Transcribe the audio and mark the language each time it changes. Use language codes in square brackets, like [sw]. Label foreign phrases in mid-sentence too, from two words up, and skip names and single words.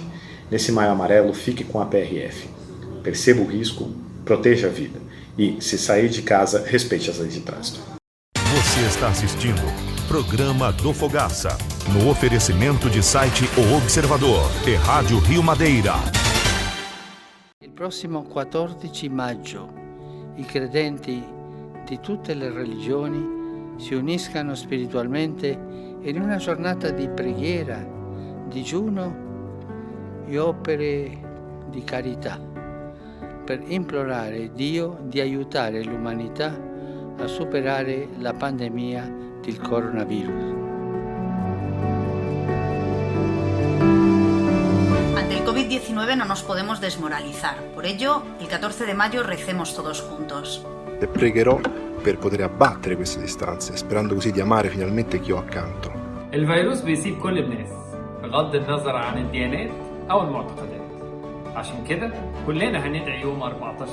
[pt] Nesse Maio Amarelo, fique com a PRF. Perceba o risco, proteja a vida. E, se sair de casa, respeite as leis de trânsito. Você está assistindo Programa do Fogaça, no oferecimento de site O Observador e Rádio Rio Madeira. [it] Il prossimo 14 maggio i credenti di tutte le religioni si uniscano spiritualmente in una giornata di preghiera, digiuno e opere di carità per implorare Dio di aiutare l'umanità a superare la pandemia del coronavirus. [es] Ante el COVID-19 no nos podemos desmoralizar. Por ello, el 14 de mayo recemos todos juntos. [it] E pregherò per poter abbattere queste distanze, sperando così di amare finalmente chi ho accanto. [ar] الفيروس بيصيب كل الناس بغض النظر عن الديانات أو المعتقدات. عشان كده كلنا هندعي يوم 14